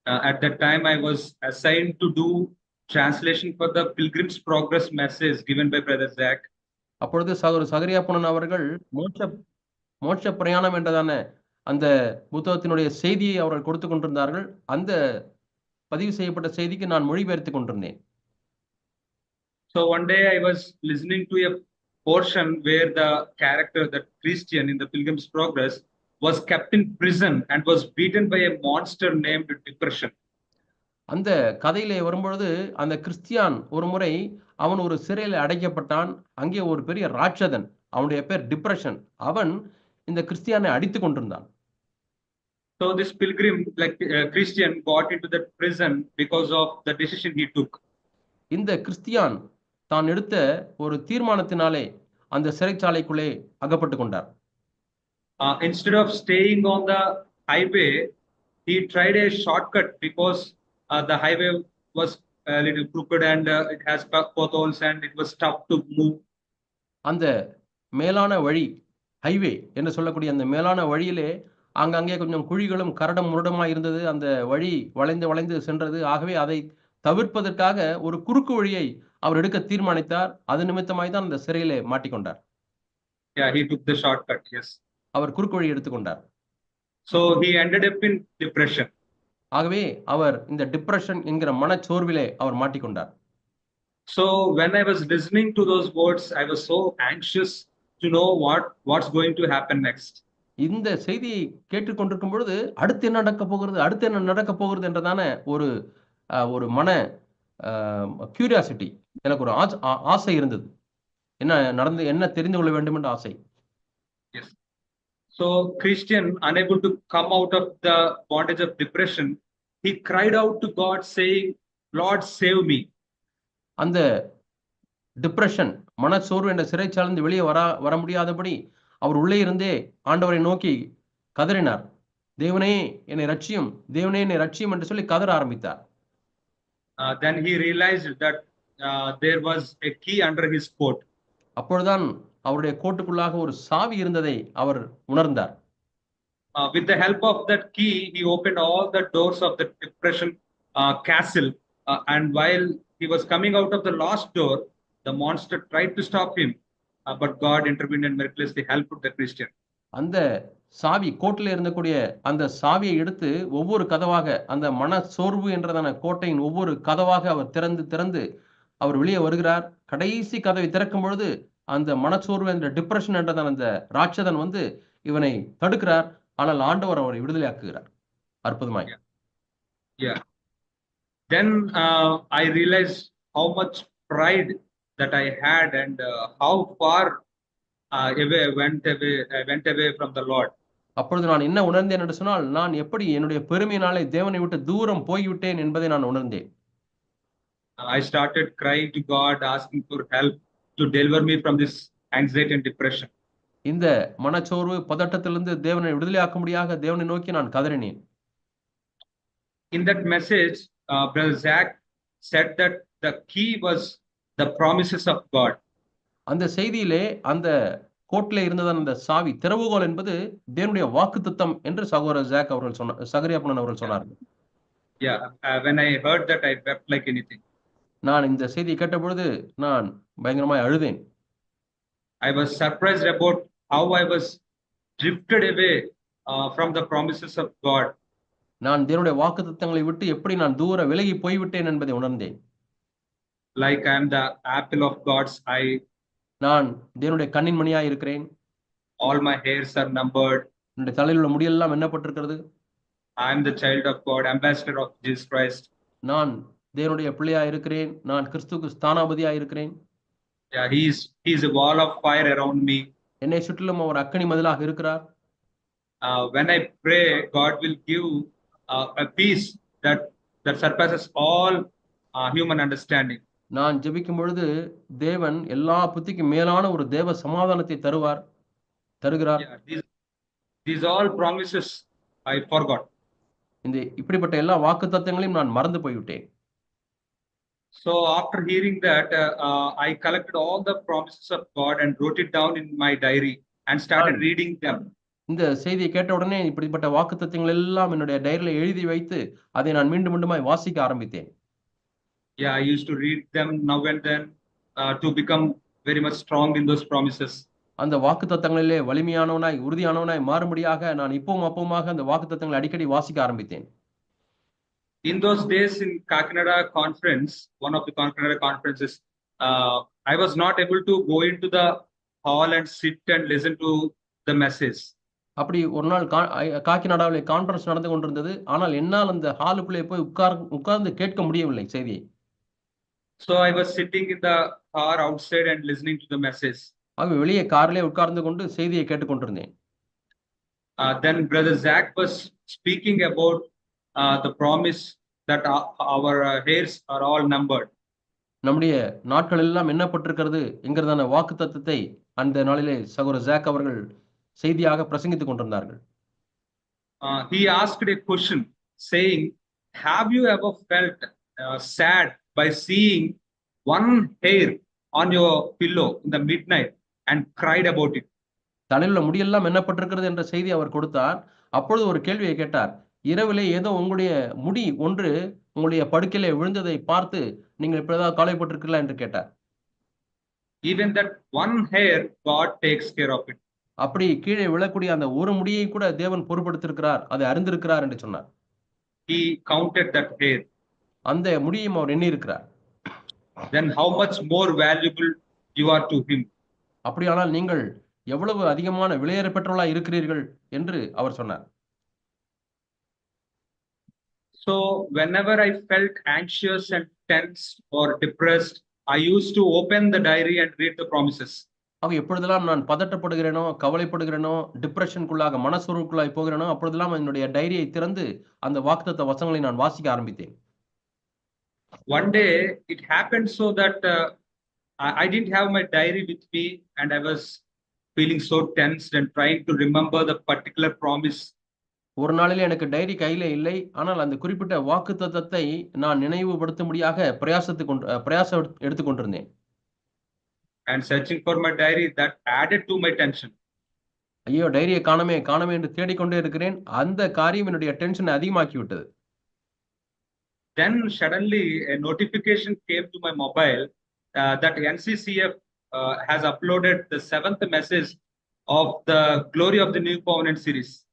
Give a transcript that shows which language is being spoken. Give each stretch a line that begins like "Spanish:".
English: At that time I was assigned to do translation for the Pilgrim's Progress message given by Brother Zach.
Tamil: அப்பொழுது சகோதரர் சகரியாப்பன் அவர்கள் மோட்ச பிரயாணம் என்றதான அந்த புத்தகத்தினுடைய செய்தியை அவர்கள் கொடுத்து கொண்டிருந்தார்கள். அந்த பதிவு செய்யப்பட்ட செய்திக்கு நான் மொழிபெயர்த்து கொண்டிருந்தேன்.
English: So one day I was listening to a portion where the character, that Christian in the Pilgrim's Progress, was kept in prison and was beaten by a monster named Depression.
Tamil: அந்த கதையிலே வரும்பொழுது அந்த கிறிஸ்தியான் ஒரு முறை அவன் ஒரு சிறையில் அடைக்கப்பட்டான். அங்கே ஒரு பெரிய ராட்சதன், அவனுடைய பேர் டிப்ரெஷன், அவன் இந்த கிறிஸ்தியானை அடித்துக் கொண்டிருந்தான்.
English: So this pilgrim, like Christian, got into that prison because of the decision he took.
Tamil: இந்த கிறிஸ்தியான் தான் எடுத்த ஒரு தீர்மானத்தினாலே அந்த சிறைச்சாலைக்குள்ளே அகப்பட்டு கொண்டார்.
English: Instead of staying on the highway, he tried a shortcut because the highway was a little crooked and it has potholes and it was tough to move.
Tamil: அந்த மேலான வழி ஹைவே என்று சொல்லக்கூடிய அந்த மேலான வழியிலே ஆங்காங்கே கொஞ்சம் குழிகளும் கரடும் முரடுமாய் இருந்தது. அந்த வழி வளைந்து வளைந்து சென்றது. ஆகவே அதை தவிர்ப்பதற்காக ஒரு குறுக்கு வழியை அவர் எடுக்க தீர்மானித்தார். அது நிமித்தமாய் தான் அந்த சிறையிலே மாட்டிக்கொண்டார்.
English: Yeah, he took the shortcut. Yes.
Tamil: அவர் குறுக்கு வழி எடுத்துக்கொண்டார்.
English: So he ended up in depression.
Tamil: ஆகவே அவர் இந்த டிப்ரஷன் என்கிற மனச்சோர்விலே அவர் மாட்டிக்கொண்டார்.
English: So when I was listening to those words, I was so anxious to know what's going to happen next.
Tamil: இந்த செய்தியை கேட்டுக்கொண்டிருக்கும் பொழுது அடுத்து என்ன நடக்க போகிறது, அடுத்து என்ன நடக்க போகிறது என்றதான ஒரு ஒரு மன கியூரியாசிட்டி, எனக்கு ஒரு ஆசை இருந்தது. என்ன தெரிந்து கொள்ள வேண்டும் என்ற ஆசை.
English: Yes. So Christian, unable to come out of the bondage of depression, he cried out to God saying, Lord, save me.
Tamil: அந்த டிப்ரஷன் மனச்சோர்வு என்ற சிறைச்சாலிருந்து வெளியே வர முடியாதபடி அவர் உள்ளே இருந்தே ஆண்டவரை நோக்கி கதறினார். தேவனே என்னை ரட்சியும், தேவனே என்னை ரட்சியும் என்று சொல்லி கதற ஆரம்பித்தார்.
English: Then he realized that there was a key under his coat.
Tamil: அப்பொழுதுதான் அவருடைய கோட்டுக்குள்ளாக ஒரு சாவி இருந்ததை அவர் உணர்ந்தார்.
English: With the help of that key, he opened all the doors of the depression castle. And while he was coming out of the last door, the monster tried to stop him. But God intervened and miraculously helped the Christian.
Tamil: அந்த சாவி கோட்டில் இருந்தக்கூடிய அந்த சாவியை எடுத்து ஒவ்வொரு கதவாக அந்த மனச்சோர்வு என்றதான கோட்டையின் ஒவ்வொரு கதவாக அவர் திறந்து அவர் வெளியே வருகிறார். கடைசி கதவை திறக்கும் பொழுது அந்த மனச்சோர்வு என்ற டிப்ரஷன் என்றதான அந்த ராட்சதன் வந்து இவனை தடுக்கிறார். ஆனால் ஆண்டவர் அவரை விடுதலையாக்குகிறார். அற்புதமாய்.
English: Yeah. Then I realized how much pride that I had and how far I went away from the Lord.
Tamil: அப்பொழுது நான் என்ன உணர்ந்தேன் என்று சொன்னால், நான் எப்படி என்னுடைய பெருமையினாலே தேவனை விட்டு தூரம் போய்விட்டேன் என்பதை நான் உணர்ந்தேன்.
English: I started crying to God, asking for help to deliver me from this anxiety and depression.
Tamil: இந்த மனச்சோர்வு பதட்டத்திலிருந்து தேவனை விடுதலையாக்கும்படியாக தேவனை நோக்கி நான் கதறினேன்.
English: In that message, Brother Zach said that the key was the promises of God.
Tamil: அந்த செய்தியிலே அந்த கோட்டிலே இருந்ததான அந்த சாவி திறவுகோல் என்பது தேவனுடைய வாக்குத்தத்தம் என்று சகோதரர் ஜாக் அவர்கள் சகரியாப்பன் அவர்கள் சொன்னார்கள்.
English: Yeah, when I heard that, I wept like anything.
Tamil: நான் இந்த செய்தியை கேட்டபொழுது நான் பயங்கரமாய் அழுதேன்.
English: I was surprised about how I was drifted away from the promises of God.
Tamil: நான் தேவனுடைய வாக்குத்தத்தங்களை விட்டு எப்படி நான் தூர விலகி போய்விட்டேன் என்பதை உணர்ந்தேன்.
English: Like I am the apple of God's eye.
Tamil: நான் தேவனுடைய கண்ணின் மணியாய் இருக்கிறேன்.
English: All my hairs are numbered.
Tamil: என்னுடைய தலையில் உள்ள முடியெல்லாம் எண்ணப்பட்டிருக்கிறது.
English: I am the child of God, ambassador of Jesus Christ.
Tamil: நான் தேவனுடைய பிள்ளையாய் இருக்கிறேன். நான் கிறிஸ்துவுக்கு ஸ்தானாபதியாய் இருக்கிறேன்.
English: Yeah, he is a wall of fire around me.
Tamil: என்னை சுற்றிலும் அவர் அக்கினி மதிலாக இருக்கிறார்.
English: When I pray, God will give a peace that surpasses all human understanding.
Tamil: நான் ஜெபிக்கும் பொழுது தேவன் எல்லா புத்திக்கும் மேலான ஒரு தேவ சமாதானத்தை தருகிறார்.
English: Yeah, these all promises I forgot.
Tamil: இந்த இப்படிப்பட்ட எல்லா வாக்குத்தத்தங்களையும் நான் மறந்து போய்விட்டேன்.
English: So after hearing that, I collected all the promises of God and wrote it down in my diary and started reading them.
Tamil: இந்த செய்தியை கேட்ட உடனே இப்படிப்பட்ட வாக்குத்தத்தங்கள் எல்லாம் என்னுடைய டைரியில எழுதி வைத்து அதை நான் மீண்டும் மீண்டுமாய் வாசிக்க ஆரம்பித்தேன்.
English: Yeah, I used to read them now and then to become very much strong in those promises.
Tamil: அந்த வாக்குத்தத்தங்களிலே வலிமையானவனாய் உறுதியானவனாய் மாறும்படியாக நான் இப்பவும் அப்பவுமாக அந்த வாக்குத்தத்தங்களை அடிக்கடி வாசிக்க ஆரம்பித்தேன்.
English: In those days in Kakinada conference, one of the Kakinada conferences, I was not able to go into the hall and sit and listen to the message.
Tamil: அப்படி ஒரு நாள் காக்கிநாடாவிலே கான்ஃபரன்ஸ் நடந்து கொண்டிருந்தது. ஆனால் என்னால் அந்த ஹாலுக்குள்ளே போய் உட்கார்ந்து கேட்க முடியவில்லை செய்தியை.
English: So I was sitting in the car outside and listening to the message.
Tamil: ஆக வெளியே காரிலே உட்கார்ந்து கொண்டு செய்தியை கேட்டுக்கொண்டிருந்தேன்.
English: Then Brother Zach was speaking about the promise that our hairs are all numbered.
Tamil: நம்முடைய நாட்கள் எல்லாம் எண்ணப்பட்டிருக்கிறது என்கிறதான வாக்குத்தத்தத்தை அந்த நாளிலே சகோதரர் ஜாக் அவர்கள் செய்தியாக பிரசங்கித்துக் கொண்டிருந்தார்கள்.
English: He asked a question saying, have you ever felt sad by seeing one hair on your pillow in the midnight and cried about it?
Tamil: தலையில முடியெல்லாம் எண்ணப்பட்டிருக்கிறது என்ற செய்தி அவர் கொடுத்தார். அப்பொழுது ஒரு கேள்வியை கேட்டார். இரவிலே ஏதோ உங்களுடைய முடி ஒன்று உங்களுடைய படுக்கையிலே விழுந்ததை பார்த்து நீங்கள் இப்படி ஏதாவது கவலைப்பட்டிருக்கிறீர்களா என்று கேட்டார்.
English: Even that one hair, God takes care of it.
Tamil: அப்படி கீழே விழக்கூடிய அந்த ஒரு முடியை கூட தேவன் பொறுப்படுத்திருக்கிறார், அதை அறிந்திருக்கிறார் என்று சொன்னார்.
English: He counted that hair.
Tamil: அந்த முடியையும் அவர் எண்ணி இருக்கிறார்.
English: Then how much more valuable you are to him?
Tamil: அப்படியானால் நீங்கள் எவ்வளவு அதிகமான விலையேற பெற்றவர்களாய் இருக்கிறீர்கள் என்று அவர் சொன்னார்.
English: So whenever I felt anxious and tense or depressed, I used to open the diary and read the promises.
Tamil: ஆக எப்பொழுதெல்லாம் நான் பதட்டப்படுகிறேனோ, கவலைப்படுகிறேனோ, டிப்ரெஷனுக்குள்ளாக மனசோர்வுக்குள்ளாய் போகிறேனோ, அப்பொழுதெல்லாம் என்னுடைய டைரியை திறந்து அந்த வாக்குத்தத்த வசனங்களை நான் வாசிக்க ஆரம்பித்தேன்.
English: One day it happened so that I didn't have my diary with me and I was feeling so tensed and trying to remember the particular promise.
Tamil: ஒரு நாளில் எனக்கு டைரி கையிலே இல்லை, ஆனால் அந்த குறிப்பிட்ட வாக்குத்தத்தத்தை நான் நினைவுபடுத்தும்படியாக பிரயாசம் எடுத்துக்கொண்டிருந்தேன்.
English: And searching for my diary, that added to my tension.
Tamil: ஐயோ, டைரியை காணமே என்று தேடிக்கொண்டே இருக்கிறேன். அந்த காரியம் என்னுடைய டென்ஷனை அதிகமாக்கி விட்டது.
English: Then suddenly a notification came to my mobile that NCCF has uploaded the 7th message of the Glory of the New Covenant series.